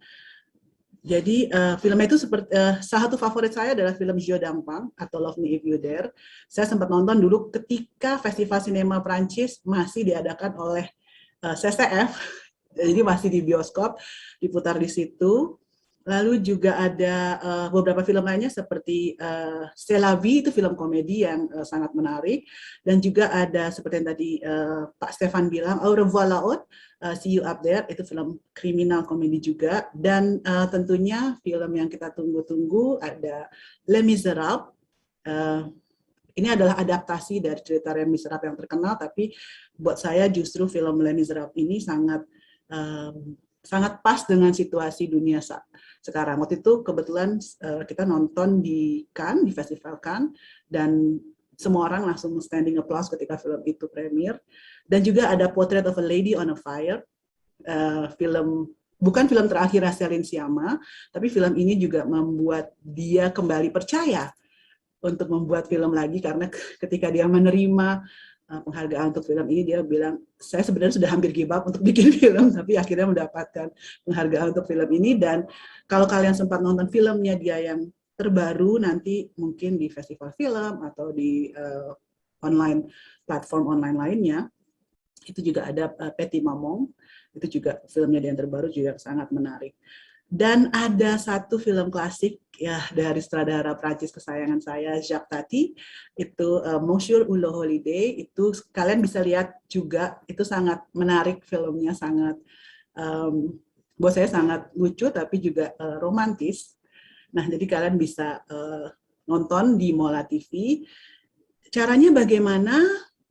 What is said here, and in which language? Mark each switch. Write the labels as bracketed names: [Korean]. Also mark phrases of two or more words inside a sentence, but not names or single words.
[Indonesian] Jadi filmnya itu seperti salah satu favorit saya adalah film Pang atau Love Me If You Dare. Saya sempat nonton dulu ketika Festival Sinema Prancis masih diadakan oleh CCF, jadi masih di bioskop, diputar di situ. Lalu juga ada beberapa film lainnya seperti C'est la vie, itu film komedi yang sangat menarik. Dan juga ada seperti yang tadi Pak Stefan bilang, Au revoir là-haut, See You Up There, itu film kriminal komedi juga. Dan tentunya film yang kita tunggu-tunggu ada Les Misérables. Ini adalah adaptasi dari cerita Les Misérables yang terkenal, tapi buat saya justru film Les Misérables ini sangat pas dengan situasi dunia sekarang. Waktu itu kebetulan kita nonton di Cannes, di Festival Cannes, dan semua orang langsung [English] standing applause [Indonesian] ketika film itu premier. Dan juga ada Portrait of a Lady on a Fire, bukan film terakhir Céline Sciamma, tapi film ini juga membuat dia kembali percaya untuk membuat film lagi, karena ketika dia menerima penghargaan untuk film ini, dia bilang, saya sebenarnya sudah hampir [English] give up [Indonesian] untuk bikin film, tapi akhirnya mendapatkan penghargaan untuk film ini. Dan kalau kalian sempat nonton filmnya dia yang terbaru, nanti mungkin di festival film atau di platform online lainnya, itu juga ada Petit Maman, itu juga filmnya dia yang terbaru, juga sangat menarik. Dan ada satu film klasik ya dari sutradara Prancis kesayangan saya, Jacques Tati, itu Monsieur ou le Holiday, itu kalian bisa lihat juga, itu sangat menarik filmnya, sangat buat saya sangat lucu tapi juga romantis. Nah, jadi kalian bisa nonton di Mola TV. Caranya bagaimana?